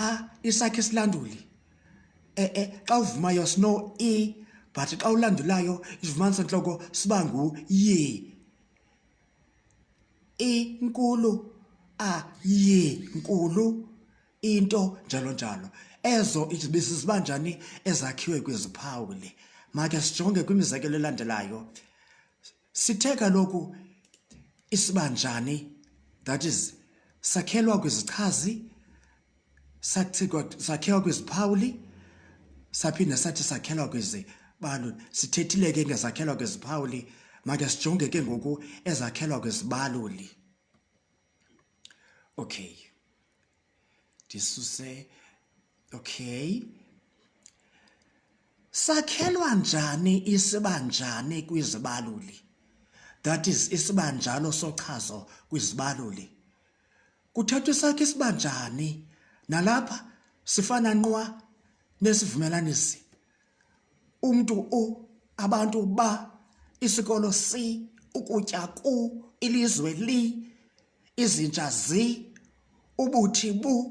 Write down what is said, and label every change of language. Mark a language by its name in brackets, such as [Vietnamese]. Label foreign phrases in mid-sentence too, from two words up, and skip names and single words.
[Xhosa] isakhi esilanduli xa uvumayo sino e but xa ulandulayo isivumanisa sentloko siba ngu ye inkulu ye nkulu into njalo njalo. Ezo ziba njani ezakhiwe kwiziphawuli? Makhe sijonge kwimizekelo elandelayo. Sithe kaloku isibanjani, [English] that is [Xhosa] sakhelwa kwizichazi, sakhelwa kwiziphawuli, saphinda sathi sakhelwa kwizibaluli. Sithethile ke ngezakhelwa kwiziphawuli, makhe sijonge ke ngoku ezakhelwa kwizibaluli. Okay, ndisuse. Okay, sakhelwa njani isibanjani kwizibaluli? [English] That is [Xhosa] isibanjalo sochazo kwizibaluli. Kuthethwa isakhi isibanjani, nalapha sifana nqwa nesivumelanisi. Umntu u, abantu ba, isikolo si, ukutya ku, ilizwe li, izinja zi, ubuthi bu.